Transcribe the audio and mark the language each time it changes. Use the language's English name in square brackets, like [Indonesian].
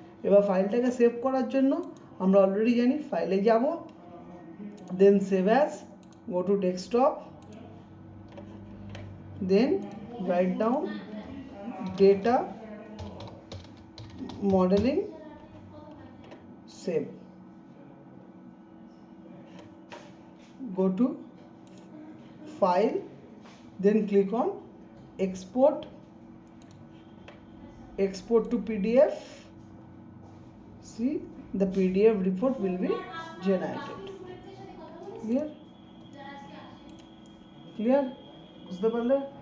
[Bangla] এবার ফাইলটাকে সেভ করার জন্য আমরা অলরেডি জানি, ফাইলে যাব, [English] Then save as, go to desktop, then write down data modeling, save, go to file, then click on export to PDF. See, the PDF report will be generated. [Bangla] clear বুঝতে পারলে?